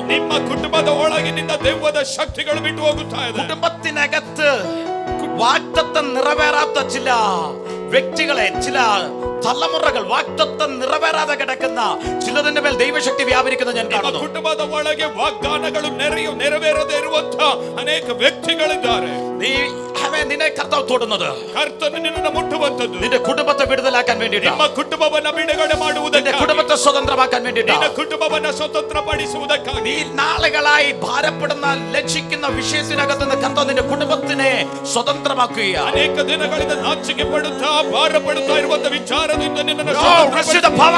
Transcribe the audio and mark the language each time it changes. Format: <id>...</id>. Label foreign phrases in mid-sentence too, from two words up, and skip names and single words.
<kn>ನಿಮ್ಮ ಕುಟುಂಬದ ಒಳಗಿನಿಂದ ದೆವ್ವದ ಶಕ್ತಿಗಳು ಬಿಟ್ಟು ಹೋಗುತ್ತಾ ಇದೆ.</kn> <ml>കുടുംബത്തിനകത്ത് വാഗ്ദത്തം നിറവേറാത്ത ചില വ്യക്തികളെ, ചില തലമുറകൾ വാഗ്ദത്തം നിറവേറാതെ കിടക്കുന്ന ചിലതിന്റെ മേൽ ദൈവശക്തി വ്യാപരിക്കുന്നത് ഞാൻ കാണുന്നു.</ml> <kn>ಕುಟುಂಬದ ಒಳಗೆ ವಾಗ್ದಾನಗಳು ನೆರವೇರದೆ ಇರುವಂತ ಅನೇಕ ವ್ಯಕ್ತಿಗಳಿದ್ದಾರೆ.</kn> <ml>നിന്നെ കർത്താവ് തൊടുന്നത്,</ml> <kn>ಕರ್ತನು ನಿನ್ನನ್ನು ಮುಟ್ಟುವಂತದ್ದು</kn> <ml>നിന്റെ കുടുംബത്തെ വിടുതലാക്കാൻ വേണ്ടിയിട്ടാണ്.</ml> <kn>ನಿಮ್ಮ ಕುಟುಂಬವನ್ನ ಬಿಡುಗಡೆ ಮಾಡುವುದಕ್ಕೆ,</kn> <ml>നിന്റെ കുടുംബത്തെ സ്വതന്ത്രമാക്കാൻ വേണ്ടിയിട്ടാണ്.</ml> <kn>ನಿನ್ನ ಕುಟುಂಬವನ್ನ സ്വതന്ത്രಪಡಿಸುವುದಕ್ಕಾಗಿ.</kn> <ml>നീ നാളുകളായി ഭാരപ്പെടുന്ന ലക്ഷിക്കുന്ന വിഷയത്തിനകത്ത് നിന്ന് കർത്താവ് നിന്റെ കുടുംബത്തിനെ സ്വതന്ത്രമാക്കുകയാണ്.</ml> <kn>ಅನೇಕ ದಿನಗಳಿಂದ ನಾಚಿಕೆ ಪಡುತ್ತಾ ಭಾರಪಡುತ್ತಾ ಇರುವಂತ ವಿಚಾರದಿಂದ ನಿನ್ನನ್ನು</kn> <en>receive the power.</en>